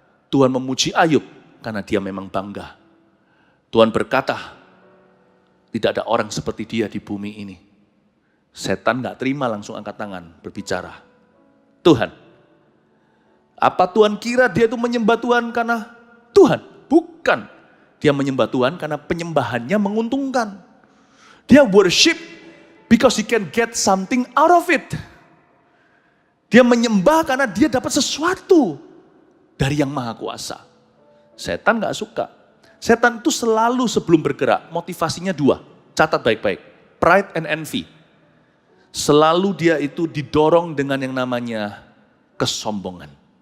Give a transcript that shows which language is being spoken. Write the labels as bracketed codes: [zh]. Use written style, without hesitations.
[id] Tuhan memuji Ayub karena dia memang bangga. Tuhan berkata, tidak ada orang seperti dia di bumi ini. Setan gak terima, langsung angkat tangan, berbicara. Tuhan, apa Tuhan kira dia itu menyembah Tuhan karena Tuhan? Bukan. Dia menyembah Tuhan karena penyembahannya menguntungkan. Dia [en] worship because he can get something out of it. [id] Dia menyembah karena dia dapat sesuatu dari yang maha kuasa. Setan gak suka. Setan itu selalu sebelum bergerak, motivasinya dua. Catat baik-baik. [en] Pride and envy. [id] Selalu dia itu didorong dengan yang namanya kesombongan.